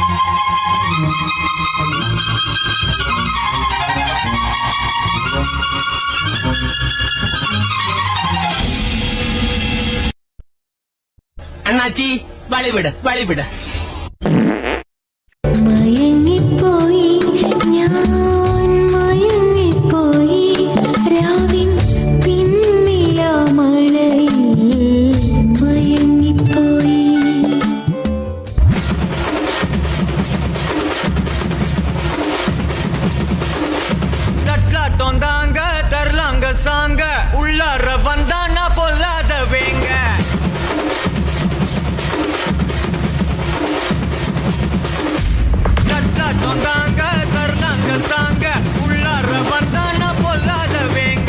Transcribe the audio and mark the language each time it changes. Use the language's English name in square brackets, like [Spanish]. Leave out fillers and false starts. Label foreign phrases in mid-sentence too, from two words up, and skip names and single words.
[Tamil] அண்ணாச்சி வழிவிடு வழிவிடு. [Malayalam] മയങ്ങിപ്പോയി ഞാൻ മയങ്ങിപ്പോയി രാവിൻ പിന്നില മഴയിൽ മയങ്ങിപ്പോയി. [Tamil] தட்லாட்டம் தாங்க தரலாங்க சாங்க உள்ளார வந்தானா பொல்லாத வேங்க. தட்லாட்டம் தாங்க தரலாங்க சாங்க உள்ளார வந்தானா பொல்லாத வேங்க.